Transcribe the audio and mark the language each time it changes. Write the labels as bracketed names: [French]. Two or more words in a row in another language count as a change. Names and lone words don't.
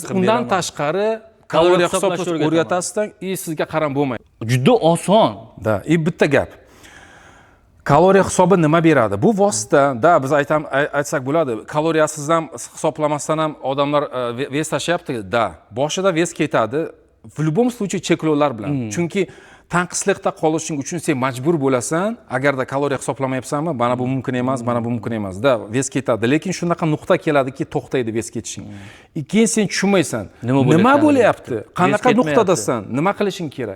[Uzbek] Undan tashqari kaloriya hisoblashni o'rgatasizdan, sizga qaram bo'lmaydi. Juda oson. Da, bitta gap. Kaloriya hisobi nima beradi? Bu vosita, da biz aytsak bo'ladi. Kaloriyasiz ham hisoblamasdan ham odamlar vес tashlayapti. Da, boshida vес ketadi. [Russian] В любом случае [Uzbek] cheklovlar bilan. Chunki tanqislikda qolishing uchun sen majbur bo'lasan, agarda kaloriya hisoblamayapsanmi, mana bu mumkin emas, mana bu mumkin emas. Da, vес ketadi. Lekin shunaqa nuqta keladiki, to'xtaydi vес ketishing. Keyin sen tushunmaysan, nima bo'lyapti? Qanaqa nuqtadasan? Nima qilishing kerak?